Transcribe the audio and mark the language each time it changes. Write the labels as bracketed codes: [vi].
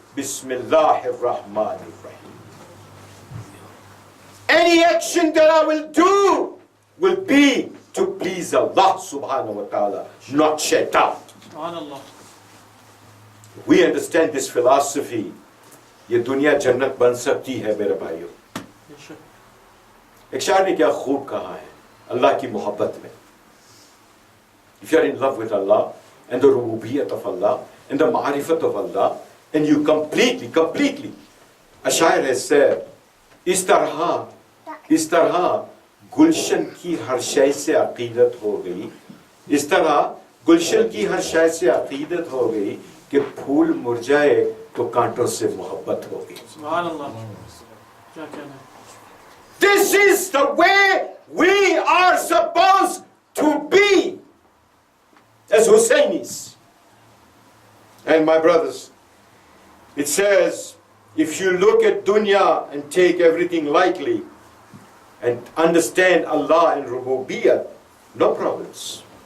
[ar] Bismillahir Rahmanir Rahim. [en] Any action that I will do will be to please Allah subhanahu wa ta'ala, not shaitan. [ar] Subhanallah. [en] We understand this philosophy. [hi] ये दुनिया जन्नत बन सकती है मेरे भाइयों. एक शायर ने क्या खूब कहा है अल्लाह की मोहब्बत में. [en] If you are in love with Allah and the rububiyyat of Allah and the ma'rifat of Allah, and you completely, a शायर has said, [hi] इस तरह गुलशन की हर शय से अकीदत हो गई, इस तरह गुलशन की हर शय से अकीदत हो गई कि फूल मुरझाए तो कांटों से मोहब्बत होगी. [ar] Subhanallah. [en] This is the way we are supposed to be as Hussainis. And my brothers, it says, if you look at dunya and take everything lightly and understand Allah and Rububiyyat, no problems.